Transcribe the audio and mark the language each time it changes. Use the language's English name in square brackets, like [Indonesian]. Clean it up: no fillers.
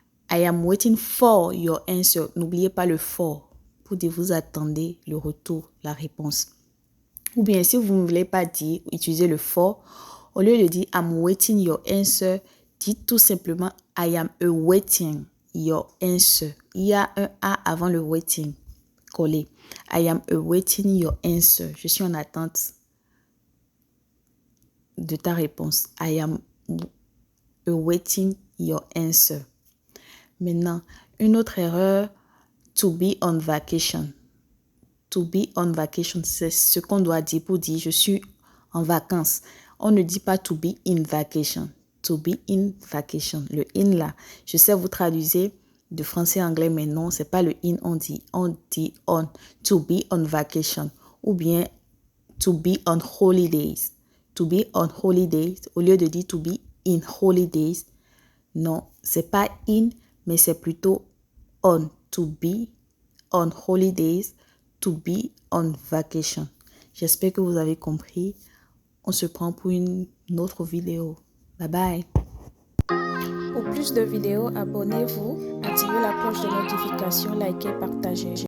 [English] I am waiting for your answer. [French] N'oubliez pas le for. Pour dire vous attendez le retour, la réponse. Ou bien si vous ne voulez pas dire, utilisez le for. Au lieu de dire [English] I'm waiting your answer, [French] dites tout simplement [English] I am awaiting your answer. [French] Il y a un A avant le waiting. Collé. [English] I am awaiting your answer. [French] Je suis en attente de ta réponse. [English] I am awaiting your answer. [French] Maintenant, une autre erreur, [English] to be on vacation. To be on vacation, [French] c'est ce qu'on doit dire pour dire je suis en vacances. On ne dit pas [English] to be in vacation. To be in vacation. [French] Le in là, je sais vous traduisez de français à anglais, mais non, c'est pas le in, on dit on. [English] To be on vacation. [French] Ou bien [English] to be on holidays. To be on holidays. [French] Au lieu de dire [English] to be in holidays, [French] non, c'est pas in, mais c'est plutôt [English] on, to be on holidays, to be on vacation. [French] J'espère que vous avez compris. On se prend pour une autre vidéo. [English] Bye bye. [French] Pour plus de vidéos, abonnez-vous, activez la cloche de notification, likez, partagez.